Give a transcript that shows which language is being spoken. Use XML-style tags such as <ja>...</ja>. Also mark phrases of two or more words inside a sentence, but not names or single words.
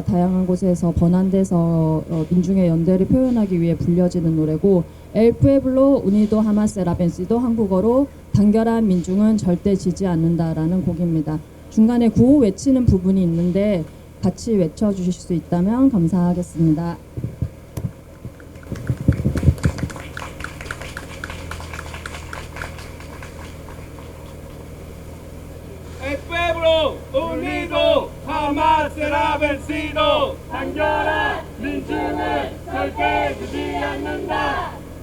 <ko>다양한 곳에서 번안돼서 민중의 연대를 표현하기 위해 불려지는 노래고 El Pueblo Unido Jamás Será Vencido, 한국어로 단결한 민중은 절대 지지 않는다라는 곡입니다. 중간에 구호 외치는 부분이 있는데 같이 외쳐주실 수 있다면 감사하겠습니다.</ko> <es>El pueblo unido jamás será vencido.</es> <ko>단결한 민중은 절대 지지 않는다.</ko>